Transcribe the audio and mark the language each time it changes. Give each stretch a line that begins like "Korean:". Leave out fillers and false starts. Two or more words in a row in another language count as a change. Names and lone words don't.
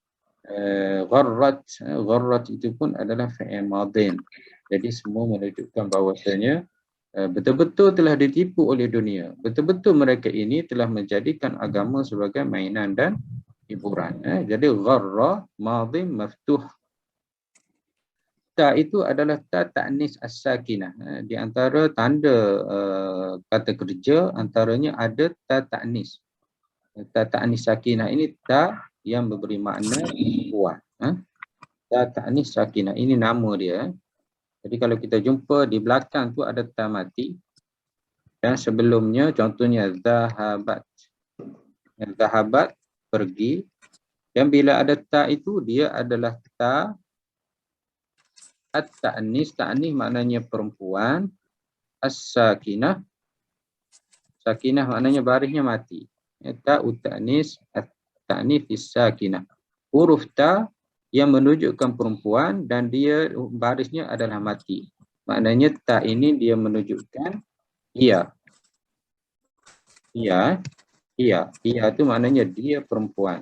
Malay: Gharrat itu pun adalah
Arabic: فعل ماض.
Malay: Jadi semua menunjukkan bahawasanya betul-betul telah ditipu oleh dunia. Betul-betul mereka ini telah menjadikan agama sebagai mainan dan hiburan. Jadi
Arabic: غر ماض مفتوح.
Malay: Ta itu adalah
Arabic: تاء تأنيث الساكنة.
Malay: Di antara tanda kata kerja antaranya ada
Arabic: تاء تأنيث. تاء تأنيث ساكنة
Malay: ini ta yang memberi makna kuat.
Arabic: تاء تأنيث ساكنة
Malay: ini nama dia. Jadi kalau kita jumpa di belakang tu ada ta mati. Dan sebelumnya contohnya zahabat. Zahabat pergi. Dan bila ada ta itu dia adalah
Arabic: تاء التأنيث.
Malay: Ta'nis maknanya perempuan. As-sakinah. Sakinah maknanya barisnya mati.
Arabic: تاء تأنيث التأنيث الساكنة.
Malay: Huruf ta yang menunjukkan perempuan dan dia barisnya adalah mati. Maknanya ta ini dia menunjukkan ia. Ia itu maknanya dia perempuan.